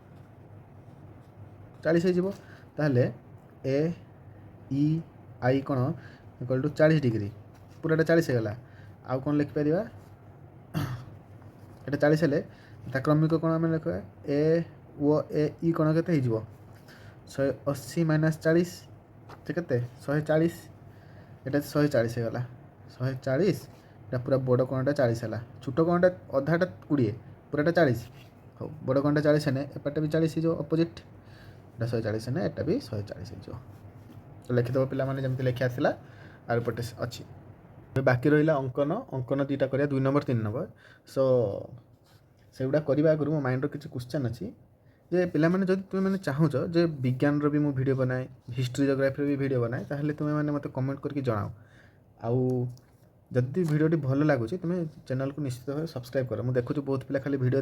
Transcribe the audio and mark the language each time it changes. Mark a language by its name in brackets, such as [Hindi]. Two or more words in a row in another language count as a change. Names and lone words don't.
[Odia] 40 ହେଇଯିବ ତାହେଲେ ଏ ଇ ଆଇ କ'ଣ [English] equal to [Odia] 40 ଡିଗ୍ରୀ ପୁରାଟା 40 ହେଇଗଲା ଆଉ କ'ଣ ଲେଖିପାରିବା ଏଟା 40 ହେଲେ ତା କ୍ରମିକ କ'ଣ ଆମେ ଲେଖିବା ଏ ଓ ଏ ଇ କ'ଣ କେତେ ହେଇଯିବ 180 ମାଇନସ୍ 40 ସେ କେତେ 140 ଏଟା 140 ହେଇଗଲା 140 ଏଟା ପୁରା ବଡ଼ କୋଣଟା 40 ହେଲା ଛୋଟ କୋଣଟା ଅଧାଟା 20 ପୁରାଟା 40 ହଉ ବଡ଼ କୋଣଟା 40 ହେଲେ ଏପଟେ ବି 40 ହେଇଯିବ ଅପୋଜିଟ୍ ଏଟା 140 ହେଲେ ଏଟା ବି 140 ହେଇଯିବ ତ ଲେଖିଦେବ ପିଲାମାନେ ଯେମିତି ଲେଖି ଆସିଲା ଆଉ ଏପଟେ ଅଛି ବାକି ରହିଲା ଅଙ୍କନ ଦୁଇଟା କରିବା 2 ନମ୍ବର 3 ନମ୍ବର ସୋ ସେଗୁଡ଼ା କରିବା ଆଗରୁ ମୋ ମାଇଣ୍ଡର କିଛି କ୍ୱେଶ୍ଚନ୍ ଅଛି ଯେ ପିଲାମାନେ ଯଦି ତୁମେମାନେ ଚାହୁଁଛ ଯେ ବିଜ୍ଞାନର ବି ମୁଁ ଭିଡ଼ିଓ ବନାଏ [English] history geography [Odia] ବି ଭିଡ଼ିଓ ବନାଏ ତାହେଲେ ତୁମେମାନେ ମୋତେ କମେଣ୍ଟ କରିକି ଜଣାଅ ଆଉ ଯଦି ଭିଡ଼ିଓଟି ଭଲ ଲାଗୁଛି ତୁମେ ଚ୍ୟାନେଲକୁ ନିଶ୍ଚିତ ଭାବେ ସବସ୍କ୍ରାଇବ୍ କର ମୁଁ ଦେଖୁଛି ବହୁତ ପିଲା ଖାଲି ଭିଡ଼ିଓ